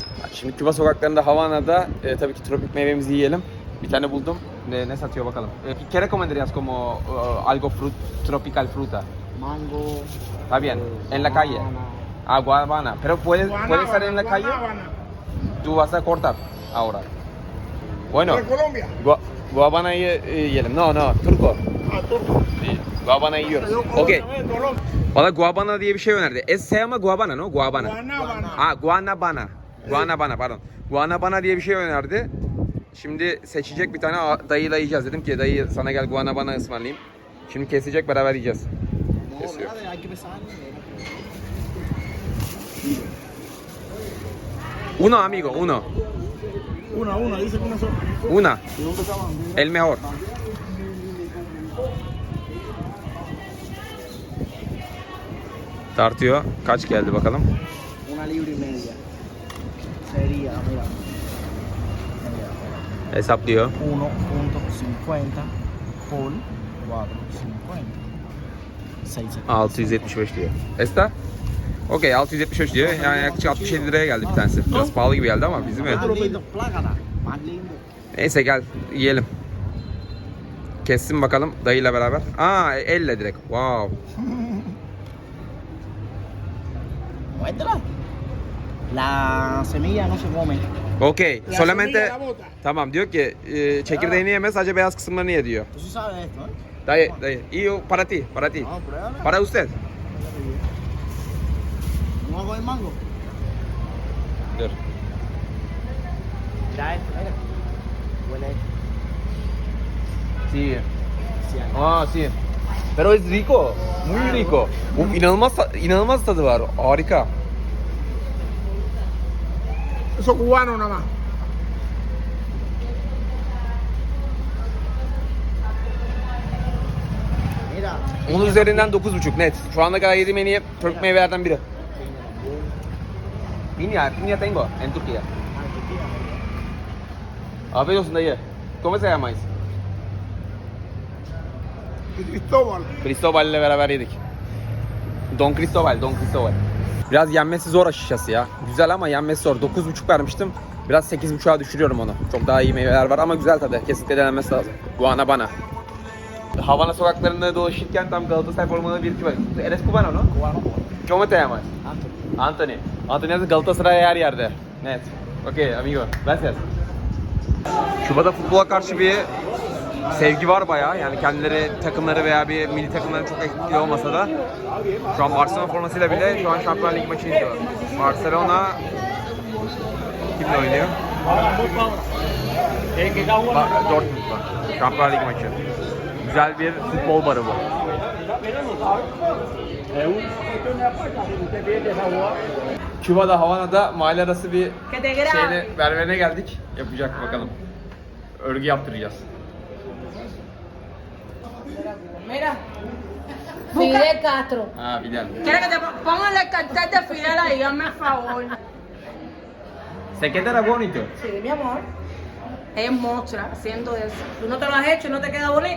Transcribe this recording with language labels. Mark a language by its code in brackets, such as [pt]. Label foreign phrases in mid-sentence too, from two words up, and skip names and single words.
[tr] Şimdi Küba sokaklarında Havana'da tabii ki tropik meyvemizi yiyelim. Bir tane buldum. Ne satıyor bakalım. [es] ¿Qué recomendarías como algo tropical fruta? Mango. Está bien. En la calle. Ah, guabana. Pero puede estar en la calle. Tú vas a cortar ahora. Bueno. ¿De Colombia? [tr] Guabana'yı yiyelim. [es] No, turco. Ah, turco. [tr] Guabana'yı yiyoruz. Okey. Valla guabana diye bir şey önerdi. [es] Se llama guabana, no? Guabana. Guanábana. [tr] Ah, guanabana. Guanabana pardon. Guanabana diye bir şey önerdi. Şimdi seçecek bir tane dayıyla yiyeceğiz. Dedim ki dayı sana gel guanabana ısmarlayayım. Şimdi kesecek, beraber yiyeceğiz. Kesiyor. [es] Uno amigo, uno. Una, dice que una sola. Una. El mejor. [tr] Tartıyor. Kaç geldi bakalım? [es] Una libra y media. Sería, mira. [tr] Hesaplıyor. [es] 1.50 por 4.50. [tr] 675 diyor. Esta? Okey, 675 diyor. Yani yaklaşık 67 liraya geldi bir tanesi. Biraz pahalı gibi geldi ama bizim ev. [es] Más lindo, plágana. Más lindo. [tr] Neyse gel yiyelim. Kessin bakalım dayıyla beraber. Aa, elle direkt. Wow. [es] Muéstrala. La semilla no se come. Okey. La Solamente semilla la bota. [tr] tamam diyor ki çekirdeğini yeme, sadece beyaz kısımlarını ye diyor. [es] Tú sí sabes de esto, ¿eh? Dayı. Y para ti. No, pruébala. Para usted. ¿No hago el mango? [tr] Dur. [es] Mira esto, mira. Huele a esto. Sí. Sí, Aa, sí. Pero es rico. Muy rico. [tr] Bu inanılmaz tadı var. Harika. [es] Eso cubano nada más. Mira. [tr] Onun üzerinden 9,5 net. Şu ana kadar yediğim en iyi Türk meyvelerden biri. [es] Piña tengo en Turquía. [tr] Afiyet olsun dayı. [es] ¿Cómo se llamáis? Cristóbal. [tr] Cristobal ile beraber yedik. Don Cristobal. Biraz yenmesi zor açıkçası ya. Güzel ama yenmesi zor. 9,5 vermiştim. Biraz 8,5'a düşürüyorum onu. Çok daha iyi meyveler var ama güzel tadı. Kesinlikle denenmesi lazım. Guanabana. Havana sokaklarında dolaşırken tam Galatasaray formalı bir var. [es] Eres cubano, no? Cubano. ¿Cómo te llamas? Anthony. [tr] Anthony Galatasaray her yerde. Net. [es] Okay, amigo. Gracias. [tr] Küba'da futbola karşı bir sevgi var bayağı. Yani kendileri takımları veya bir milli takımların çok etkili olmasa da şu an Barcelona formasıyla bile şu an Şampiyonlar Ligi maçı izliyor. Barcelona kimle oynuyor? Dortmund'da. Şampiyonlar Ligi maçı. Güzel bir futbol barı bu. Küba'da, Havana'da mahalle arası bir şeyine, berberine geldik. Yapacak bakalım. Örgü yaptıracağız. [es] Mira. Fidel Castro. Ha, Fidel. ¿Quieres que te pongan el cartel de Fidel ahí? Hazme el favor. Se queda bonito. Sí, mi amor. Es mostra haciendo eso. ¿Tú no te lo has hecho y no te queda bonito?